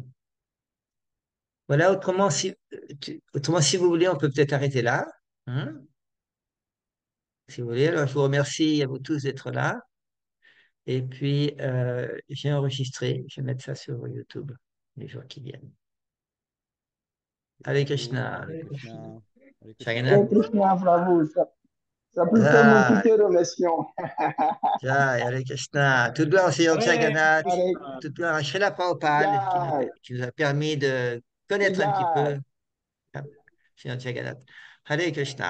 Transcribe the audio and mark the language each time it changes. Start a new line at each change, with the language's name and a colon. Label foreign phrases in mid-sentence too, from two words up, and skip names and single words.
French: Voilà, autrement, si vous voulez, on peut peut-être arrêter là. Hein, si vous voulez, alors je vous remercie à vous tous d'être là. Et puis, j'ai enregistré, je vais mettre ça sur YouTube les jours qui viennent.
Sanskrit: Hare Krishna, Hare Krishna. Hare Krishna. Hare Jagannath. Krishna,
French: bravo. Ça plus que nous qui
Sanskrit: Jai,
French: te remercions.
Sanskrit: Jai, Hare Krishna.
French: Tout gloire au Seigneur
Sanskrit: Hare Jagannath. Hare
French: Toute gloire à Srila Prabhupada
Sanskrit: Jai,
French: qui nous a permis de connaître un petit
Sanskrit: Jai.
French: peu Seigneur Jagannath.
Sanskrit: Hare Krishna.